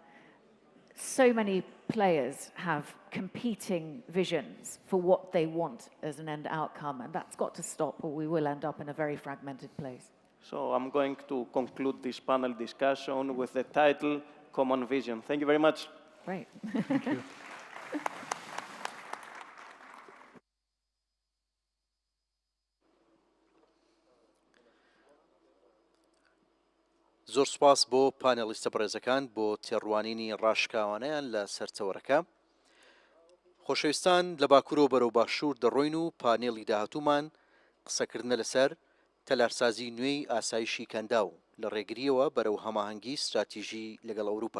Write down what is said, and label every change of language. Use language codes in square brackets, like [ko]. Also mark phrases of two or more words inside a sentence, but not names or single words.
[en] So many players have competing visions for what they want as an end outcome, and that's got to stop, or we will end up in a very fragmented place. So I'm going to conclude this panel discussion with the title, Common Vision. Thank you very much. Great. Thank you. [ckb] زۆر سپاس بۆ پانێلیستە بەڕێزەکان بۆ تێڕوانینی ڕاشکاوانەیان لە سەرچەوەرەکە. خۆشەویستان لە باکوورەوە بەرەو باشوور دەڕۆین و پانێڵی داهاتوومان قسەکردنە لەسەر تەلارسازی نوێی ئاسایشی کەنداو لە ڕێگریەوە بەرەو هەماهەنگی استراتیژی لەگەڵ ئەوروپا.